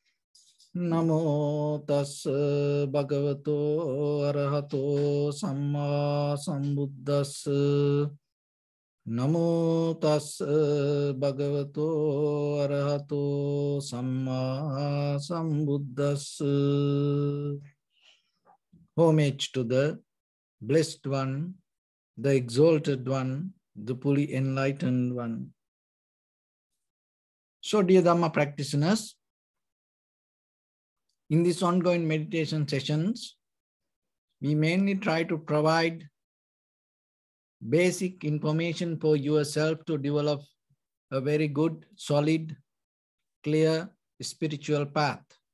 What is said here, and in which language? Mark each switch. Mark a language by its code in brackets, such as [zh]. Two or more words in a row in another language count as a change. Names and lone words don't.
[pi] Namo tassa bhagavato arahato samma sambuddhassa. Namo tassa bhagavato arahato samma sambuddhassa. [en] Homage to the Blessed One, the Exalted One, the fully enlightened One. So, dear Dharma practitioners, in these ongoing meditation sessions, we mainly try to provide basic information for yourself to develop a very good, solid, clear spiritual path.